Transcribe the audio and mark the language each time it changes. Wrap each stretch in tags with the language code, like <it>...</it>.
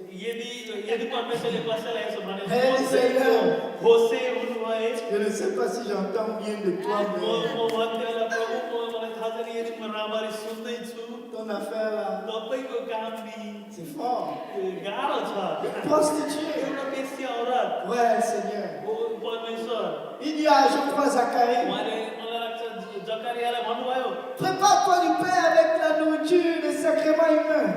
<ne>यदि परमेश्वरले कसैलाई यसो भने</ne> <fr>Hey, Seigneur.</fr> <ne>होसे हुनुभए</ne> <fr>je ne sais pas si j'entends bien de toi,</fr> <ne>म</ne> <fr>mais</fr> <ne>भन्थेँ होला प्रभु मलाई थाहा छैन यदि म राम्ररी सुन्दैछु</ne> <fr>ton affaire là,</fr> <ne>तपाईँको काम नि</ne> <fr>c'est fort.</fr> <ne>गाह्रो छ</ne> <fr>Prostituée.</fr> <ne>एउटा बेश्या औरत</ne> <fr>Ouais, Seigneur.</fr> <ne>हो परमेश्वर</ne> <fr>Il dit à, je crois, Zacharie,</fr> <ne>उहाँले मलाई लाग्छ जकरियालाई भन्नुभयो</ne> <fr>prépare-toi du pain avec la nourriture, les sacrements humains,</fr>